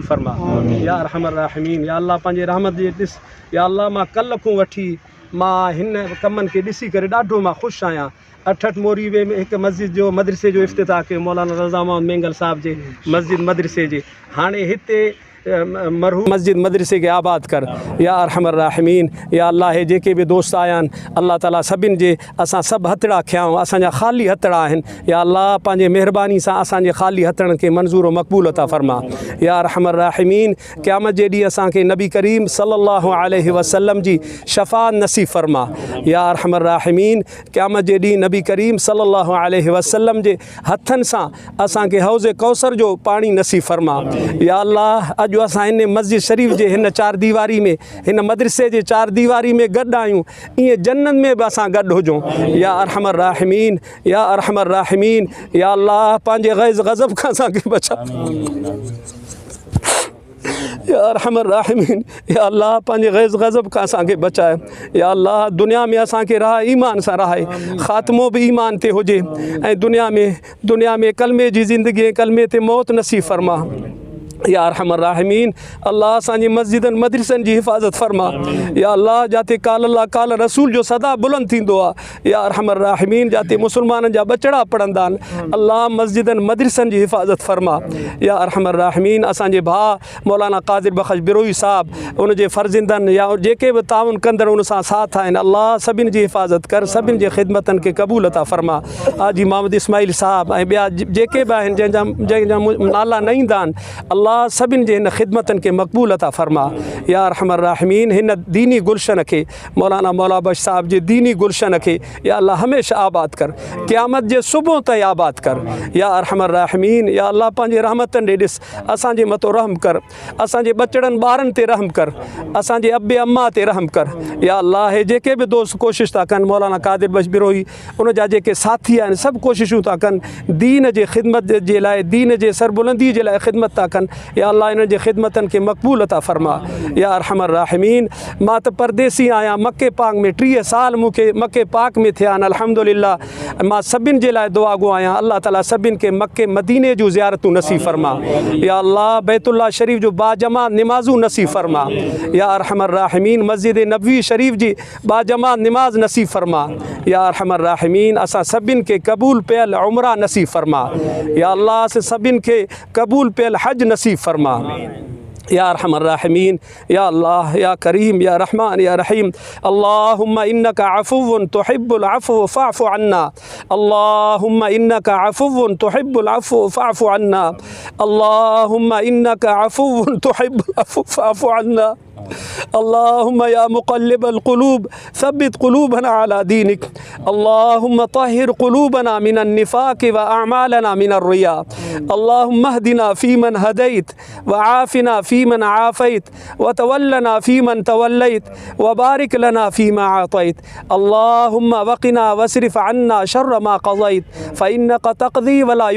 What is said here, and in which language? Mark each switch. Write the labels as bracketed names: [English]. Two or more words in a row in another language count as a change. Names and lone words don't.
[Sindhi] फरमा [Arabic] يا رحمان راحمين يا الله [Sindhi] पंहिंजे रहमत जे ॾिस [Arabic] يا الله [Sindhi] मां कल्ह खां वठी मां हिन कमनि खे ॾिसी करे ॾाढो मां ख़ुशि आहियां अठठ मोरीवे में हिकु मस्जिद जो मदरसे जो इफ़्तिताह कयो मौलाना रज़ा मोहम्मद मेंगल साहब जे मस्जिद मदरसे जे हाणे हिते मरहूम मस्जिद मदरसे के आबाद कर [Arabic] يا أرحم الراحمين يا الله [Sindhi] हे जेके भी दोस्त आया अल्लाह ताला सभिन जे असां सब हथड़ा खयाऊं असांजा खाली हथड़ा आहिनि [Arabic] يا الله [Sindhi] पंहिंजे महिरबानी सां असांजे खाली हथड़नि के मंज़ूर व मक़बूल अता फरमा [Arabic] يا أرحم الراحمين [Sindhi] क़यामत जे ॾींहुं असांखे नबी करीम [Arabic] صلى الله عليه وسلم [Sindhi] जी शफ़ाअत नसीब फरमा [Arabic] يا أرحم الراحمين [Sindhi] क़यामत जे ॾींहुं नबी करीम [Arabic] صلى الله عليه وسلم [Sindhi] जे हथनि सां असांखे हौज़ कौसर जो पानी नसीब फरमा [Arabic] يا الله [Sindhi] अॼु असां इन मस्जिद शरीफ़ जे हिन चार दीवारी में हिन मदरसे जे चार दीवारी में गॾु आहियूं ईअं जन्नत में बि असां गॾु हुजूं [Arabic] يا أرحم الراحمين يا أرحم الراحمين يا الله [Sindhi] पंहिंजे गैज़ गज़ब खां असांखे बचा [Arabic] يا أرحم الراحمين يا الله [Sindhi] पंहिंजे गैज़ गज़ब खां असांखे बचाए [Arabic] يا الله [Sindhi] दुनिया में असांखे राह ईमान सां रहाए ख़ात्मो बि ईमान ते हुजे ऐं दुनिया में कलमे जी ज़िंदगी कलमे ते मौत नसीब फरमा [Arabic] يا أرحم الراحمين [Sindhi] अल्लाह असांजी मस्जिदन मदरसन जी हिफ़ाज़त फरमा [Arabic] يا الله [Sindhi] जाते [Arabic] قال الله قال رسول [Sindhi] जो सदा बुलंद थींदो आहे [Arabic] يا أرحم الراحمين [Sindhi] जाते मुसलमाननि जा बचड़ा पढ़ंदा आहिनि अल्लाह मस्जिदन मदरसन जी हिफ़ाज़त फरमा [Arabic] يا أرحم [Sindhi] राहिमीन असांजे भाउ मौलाना क़ादिर बख़्श बिरोई साहब उन जे फ़र्ज़ंदनि या जेके बि ताउन कंदड़ उन सां साथ आहिनि अल्लाह सभिनि जी हिफ़ाज़त कर सभिनि जे ख़िदमतनि खे क़बूल अता फरमा हाजी मोहम्मद इस्माइल साहब ऐं ॿिया जेके बि आहिनि जंहिंजा नाला न ईंदा आहिनि अल्लाह सभिनि जे हिन ख़िदमतनि खे मक़बूल अता फरमा या [Arabic] أرحم الراحمين [Sindhi] हिन दीनी गुलशन खे मौलाना मौला बख्श साहब जे दीनी गुलशन खे [Arabic] يا الله [Sindhi] हमेशह आबाद कर क़यामत जे सुबुह ताईं आबाद कर [Arabic] يا أرحم الراحمين يا الله [Sindhi] पंहिंजे रहमतनि ॾे ॾिस असांजे मथां रहम कर असांजे बचड़नि ॿारनि ते रहम कर असांजे अबे अम्मा ते रहम कर [Arabic] يا الله [Sindhi] हे जेके बि दोस्त कोशिशि था कनि मौलाना क़ादिर बख्श बिरोई उन जा जेके साथी आहिनि सभु कोशिशूं था कनि दीन जे ख़िदमत जे लाइ दीन जे सरबुलंदी जे लाइ ख़िदमत था कनि [Arabic] يا الله [Sindhi] इन जे ख़िदमतनि खे मक़बूल अता फरमा [Arabic] يا أرحم الراحمين [Sindhi] मां त परदेसी आहियां मके पाक में 30 साल मूंखे मके पाक में थिया आहिनि अल्हम्दुलिल्लाह मां सभिनि जे लाइ दुआ गो आहियां अल्लाह ताला सभिनि खे मके मदीने जूं ज़ियारतूं नसीब फरमा [Arabic] يا الله [Sindhi] बैतुल्लाह शरीफ़ जो बाजमा नमाज़ूं नसीब फरमा [Arabic] يا أرحم الراحمين [Sindhi] मस्जिद नबवी शरीफ़ जी बाजमा नमाज नसीब फरमा [Arabic] يا أرحم الراحمين [Sindhi] असां सभिनि खे क़बूल पियल उमरा नसीब फरमा [Arabic] يا الله [Sindhi] से सभिनि खे क़बूल पियल हज नसीब फरमा [Arabic] يا أرحم الراحمين يا الله يا كريم يا رحمن يا رحيم اللهم إنك عفو تحب العفو فاعف عنا اللهم إنك عفو تحب العفو فاعف عنا اللهم إنك عفو تحب العفو فاعف عنا اللهم يا مقلب القلوب ثبت قلوبنا على دينك اللهم طهر قلوبنا من النفاق و أعمالنا من الرياء اللهم اهدنا فيمن هديت و عافنا فيمن عافيت و تولنا فيمن توليت و بارك لنا فيما أعطيت اللهم وقنا واصرف عنا شر ما قضيت فإنك تقضي و لا